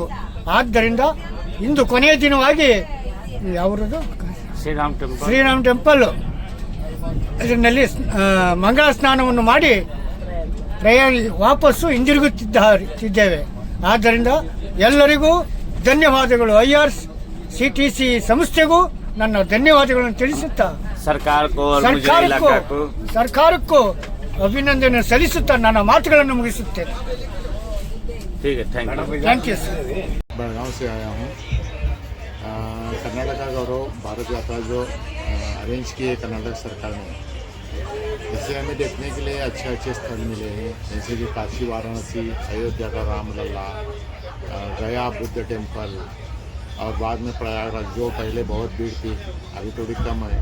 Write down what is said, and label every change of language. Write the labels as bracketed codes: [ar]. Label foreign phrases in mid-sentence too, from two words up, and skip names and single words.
[kn] ಆದ್ದರಿಂದ ಇಂದು ಕೊನೆಯ ದಿನವಾಗಿ ಯಾವ್ದು ಶ್ರೀರಾಮ್ ಟೆಂಪಲ್ ಇದರಲ್ಲಿ ಮಂಗಳ ಸ್ನಾನವನ್ನು ಮಾಡಿ ವಾಪಸ್ಸು ಹಿಂದಿರುಗುತ್ತಿದ್ದೇವೆ. ಆದ್ದರಿಂದ ಎಲ್ಲರಿಗೂ ಧನ್ಯವಾದಗಳು. IRCTC ಸಂಸ್ಥೆಗೂ ನನ್ನ ಧನ್ಯವಾದಗಳನ್ನು ತಿಳಿಸುತ್ತಾ ಸರ್ಕಾರಕ್ಕೂ ಅಭಿನಂದನೆ ಸಲ್ಲಿಸುತ್ತಾ ನನ್ನ ಮಾತುಗಳನ್ನು ಮುಗಿಸುತ್ತೇನೆ. [en] thank you sir. [hi] बेलगांव से आया हूँ। कर्नाटका गौरव भारत यात्रा जो अरेंज किए कर्नाटक सरकार ने। जैसे हमें देखने के लिए अच्छे अच्छे स्थल मिले हैं, जैसे कि काशी, वाराणसी, अयोध्या का रामलला, गया बुद्ध टेम्पल, और बाद में प्रयागराज, जो पहले बहुत भीड़ थी अभी थोड़ी कम है।